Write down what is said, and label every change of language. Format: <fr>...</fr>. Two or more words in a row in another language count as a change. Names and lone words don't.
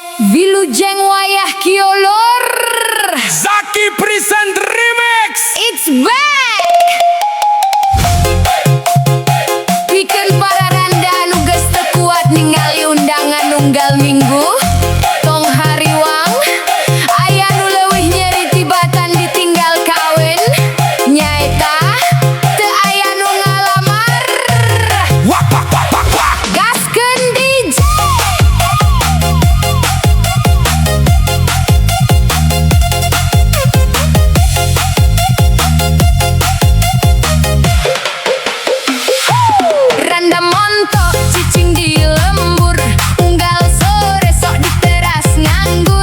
<su>Wilujeng wayah kiolor</su> <en>Zaki present remix. It's back.</en> <su>Pikeun para randa nu geus teu kuat ningali undangan unggal minggu. Tong hariwang aya nu leuwih nyeri tibatan ditinggal kawin. Nyaeta teu aya nu ngalamar. Wak wak wak wak wak. Gaskeun DJ. Randa montok cicing di lembur, unggal sore sok di teras nganggur.</su>